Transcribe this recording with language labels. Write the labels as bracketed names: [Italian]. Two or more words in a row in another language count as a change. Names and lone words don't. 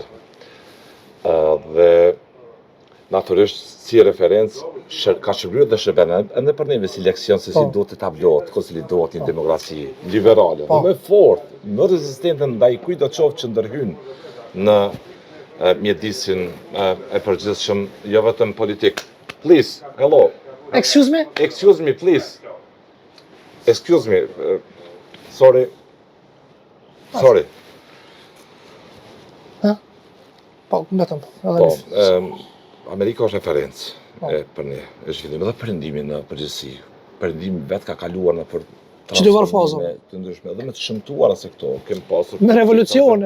[Albanian] Dhe natyrisht si referencë ka shërbyer dhe shërben edhe për neve si leksion se si duhet të tablohet, konsolidohet një demokraci liberale, më fort, më rezistente ndaj kujt do qoftë që ndërhyn në mjedisin e përgjithshëm, jo vetëm politik. [English] Please, hello. Excuse me? Excuse me, please. Excuse me. Sorry. Sorry. [Albanian] Po, betëm. Po, Amerika është referencë për ne, e zhvillim edhe perëndimi në përgjithësi. Perëndimi vetë ka kaluar në për çdovar fazë të ndryshme, edhe me të shëmtuara se këto kem pasur me revolucione.